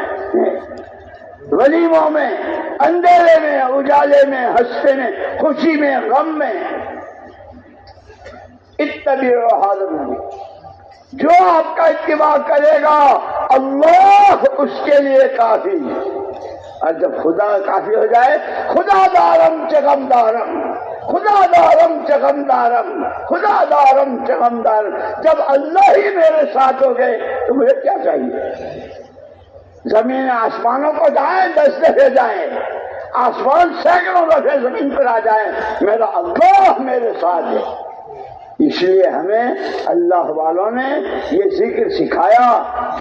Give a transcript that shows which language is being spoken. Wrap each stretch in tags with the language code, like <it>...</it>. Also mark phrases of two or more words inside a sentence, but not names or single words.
<ur>ولیموں میں، اندھیرے میں، اجالے میں، ہنستے میں، خوشی میں، غم میں،</ur> <ar>اتبعوا ھذا النبی،</ar> <ur>جو آپ کا اتباع کرے گا اللہ اس کے لیے کافی۔ اور جب خدا کافی ہو جائے،</ur> <fa>خدا دارم چغم دارم، خدا دارم چغم دارم، خدا دارم چغم دارم،</fa> <ur>جب اللہ ہی میرے ساتھ ہو گئے تو مجھے کیا چاہیے؟ زمین آسمانوں کو جائیں 10 دفعے جائیں، آسمان سینکڑوں دفعے زمین پر آ جائیں، میرا اللہ میرے ساتھ ہے۔ اس لیے ہمیں اللہ والوں نے یہ ذکر سکھایا کہ</ur>